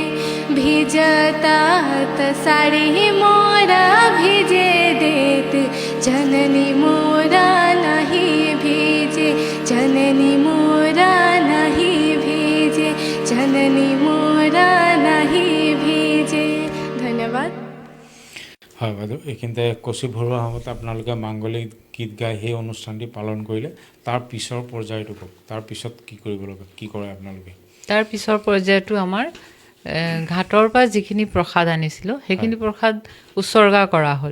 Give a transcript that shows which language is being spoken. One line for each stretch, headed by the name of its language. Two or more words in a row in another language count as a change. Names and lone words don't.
Bhojpuri: भिजता त साड़ी मोरा भिजे देत जननी मोरा नहीं भेजे, जननी मोरा नहीं भेजे, जननी मोरा नहीं भेजे। धन्यवाद।
Assamese: হয় বাইদেউ, এইখিনিতে কচি ভৰুৱা সময়ত আপোনালোকে মাংগলিক গীত গাই সেই অনুষ্ঠানটি পালন কৰিলে। তাৰ পিছৰ পৰ্যায়টো কওক, তাৰ পিছত কি কৰিব লাগে, কি কৰে আপোনালোকে? তাৰ পিছৰ পৰ্যায়টো আমাৰ ঘাটৰ পৰা যিখিনি প্ৰসাদ আনিছিলোঁ সেইখিনি প্ৰসাদ উৎসৰ্গা কৰা হ'ল।